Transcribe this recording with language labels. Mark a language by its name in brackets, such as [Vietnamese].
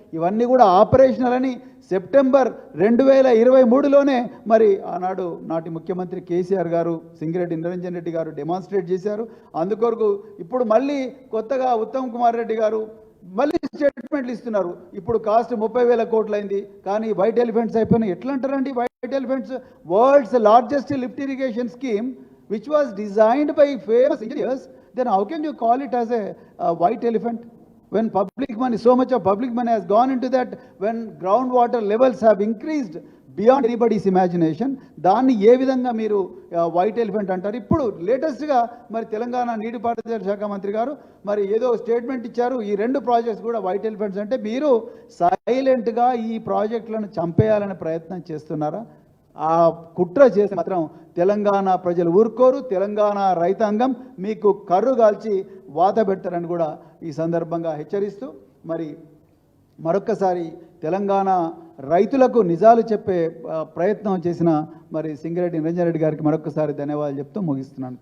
[Telugu] ఇవన్నీ కూడా ఆపరేషనల్ అని సెప్టెంబర్ 2023లోనే మరి ఆనాడు నాటి ముఖ్యమంత్రి కేసీఆర్ గారు, సింగిరెడ్డి నిరంజన్ రెడ్డి గారు డెమాన్స్ట్రేట్ చేశారు. అందుకొరకు ఇప్పుడు మళ్ళీ కొత్తగా ఉత్తమ్ కుమార్ రెడ్డి గారు మళ్ళీ స్టేట్మెంట్లు ఇస్తున్నారు. ఇప్పుడు కాస్ట్ 30,000 కోట్లు అయింది, కానీ వైట్ ఎలిఫెంట్స్ అయిపోయినాయి. ఎట్లా అంటారండి white elephants? [English] World's largest lift irrigation scheme which was designed by famous engineers, then how can you call it as a white elephant when public money, so much of public money has gone into that, when groundwater levels have increased beyond anybody's imagination? [Telugu] దాన్ని ఏ విధంగా మీరు white elephant అంటారు? ఇప్పుడు లేటెస్ట్గా మరి తెలంగాణ నీటిపారుదల శాఖ మంత్రి గారు మరి ఏదో స్టేట్మెంట్ ఇచ్చారు, ఈ 2 ప్రాజెక్ట్స్ కూడా వైట్ ఎలిఫెంట్స్. అంటే మీరు సైలెంట్గా ఈ ప్రాజెక్టులను చంపేయాలనే ప్రయత్నం చేస్తున్నారా? ఆ కుట్ర చేసి మాత్రం తెలంగాణ ప్రజలు ఊరుకోరు, తెలంగాణ రైతాంగం మీకు కర్రు కాల్చి వాత పెడతారని కూడా ఈ సందర్భంగా హెచ్చరిస్తూ మరి మరొక్కసారి తెలంగాణ రైతులకు నిజాలు చెప్పే ప్రయత్నం చేసిన మరి సింగిరెడ్డి నిరంజన్ రెడ్డి గారికి మరొకసారి ధన్యవాదాలు చెప్తూ ముగిస్తున్నాను.